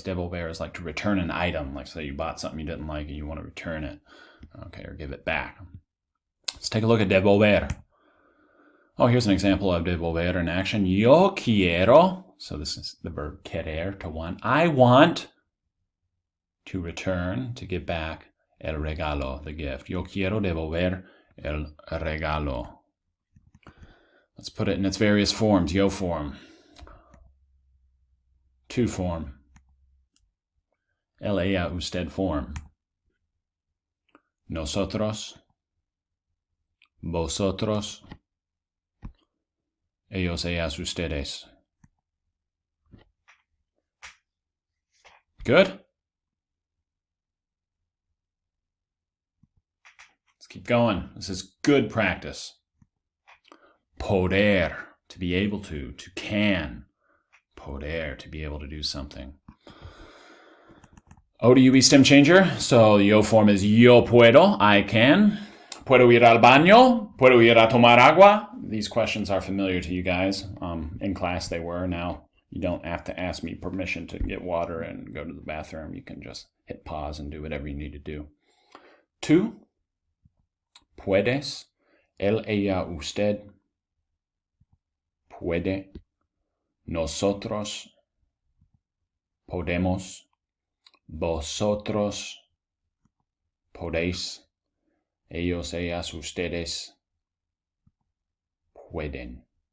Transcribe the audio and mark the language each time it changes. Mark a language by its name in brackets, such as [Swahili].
[English] Devolver is like to return an item. Like say you bought something you didn't like and you want to return it. Okay, or give it back. Let's take a look at devolver. Oh, here's an example of devolver in action. [Spanish] Yo quiero [English] So this is the verb querer, to want. I want to return, to give back, [Spanish] el regalo, [English] the gift. [Spanish] Yo quiero devolver el regalo. [English] Let's put it in its various forms. Yo form. To form. El, ella, usted form. Nosotros. [Spanish] Vosotros. Ellos, ellas, ustedes. [English] Good? Let's keep going. This is good practice. Poder, to be able to can. Poder, to be able to do something. O to UE stem changer. So the yo form is [Spanish] yo puedo, [English] I can. [Spanish] Puedo ir al baño. Puedo ir a tomar agua. [English] These questions are familiar to you guys. In class they were. Now you don't have to ask me permission to get water and go to the bathroom. You can just hit pause and do whatever you need to do. [Spanish] Tú, puedes, él, ella, usted, puede, nosotros, podemos, vosotros, podéis, ellos, ellas, ustedes, pueden.